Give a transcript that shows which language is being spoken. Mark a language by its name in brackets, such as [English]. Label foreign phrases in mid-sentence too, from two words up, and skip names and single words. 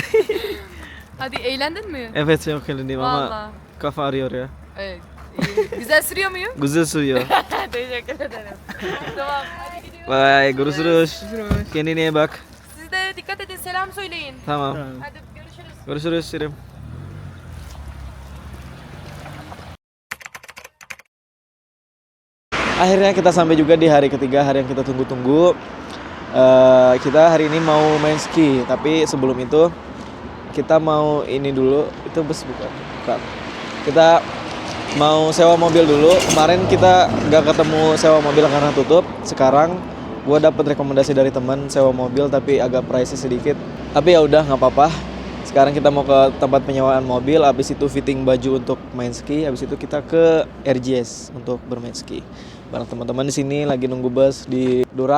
[Turkish] Hadi eğlendin mi? Evet çok eğlendim ama Vallahi. kafa arıyor ya. Evet. Güzel sürüyor muyum? Güzel sürüyor. Teşekkür ederim. Tamam. Hadi gidiyoruz. Bye, görüşürüz. Kendine iyi bak. Siz de dikkat edin, selam söyleyin. Tamam. Hadi görüşürüz. Görüşürüz Şirin. [Indonesian] Akhirnya kita sampai juga di hari ketiga, hari yang kita tunggu-tunggu. Kita hari ini mau main ski, tapi sebelum itu kita mau ini dulu. Itu bus bukan? Kita mau sewa mobil dulu. Kemarin kita nggak ketemu sewa mobil karena tutup. Sekarang gue dapet rekomendasi dari teman sewa mobil, tapi agak pricey sedikit. Tapi ya udah nggak apa-apa. Sekarang kita mau ke tempat penyewaan mobil, habis itu fitting baju untuk main ski, habis itu kita ke RJS untuk bermain ski. Bareng teman-teman di sini lagi nunggu bus di Durak.